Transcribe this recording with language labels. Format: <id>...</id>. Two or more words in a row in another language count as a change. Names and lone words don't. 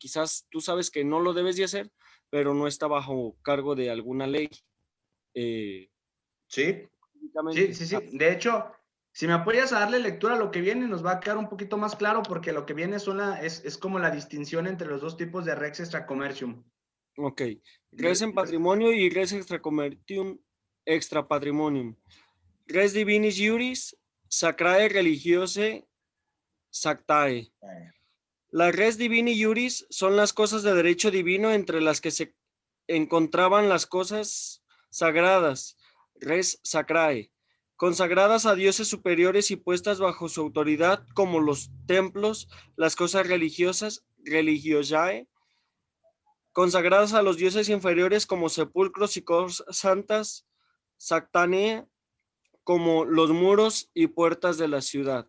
<es>Quizás tú sabes que no lo debes de hacer, pero no está bajo cargo de alguna ley. Sí, Básicamente. sí. De hecho, si me apoyas a darle lectura a lo que viene, nos va a quedar un poquito más claro porque lo que viene es como la distinción entre los dos tipos de</es> <la>Rex Extra Commercium. Ok. Res en patrimonio y res extra commercium extra patrimonium. Res divinis iuris sacrae religiose sactae.</la> <es>Las</es> <la>res divini iuris</la> <es>son las cosas de derecho divino entre las que se encontraban las cosas sagradas,</es> <la>res sacrae,</la> <es>consagradas a dioses superiores y puestas bajo su autoridad, como los templos, las cosas religiosas, religiosae, consagradas a los dioses inferiores como sepulcros y cosas santas, sactanea, como los muros y puertas de la ciudad.</es>